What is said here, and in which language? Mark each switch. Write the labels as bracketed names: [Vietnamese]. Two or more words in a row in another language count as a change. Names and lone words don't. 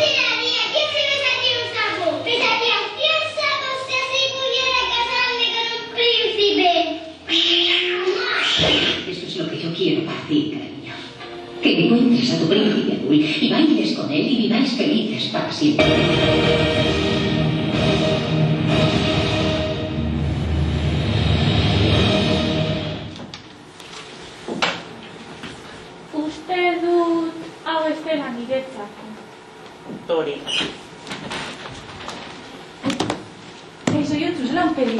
[Spanish] Eso es lo que yo quiero para ti, cariño. Que encuentres a tu príncipe azul y bailes con él y viváis felices para siempre. [Basque] Uste dut hau ez dela niretzako. Tori. Kaixo, Jotzu, zelan pelia?